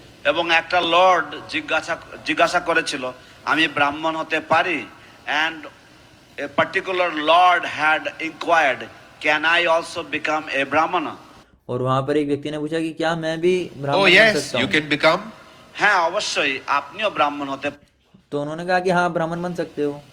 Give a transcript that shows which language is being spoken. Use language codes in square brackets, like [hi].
[bn] এবং একটা লর্ড জিজ্ঞাসা করেছিল আমি ব্রাহ্মণ হতে পারি? [en] and a particular lord had inquired can I also become a brahmana? [hi] और वहाँ पर एक व्यक्ति ने पूछा कि क्या मैं भी ब्राह्मण बन सकता हूँ? [en] you can become. [bn] হ্যাঁ অবশ্যই আপনিও ব্রাহ্মণ হতে। [hi] तो उन्होंने कहा कि हाँ ब्राह्मण बन सकते हो।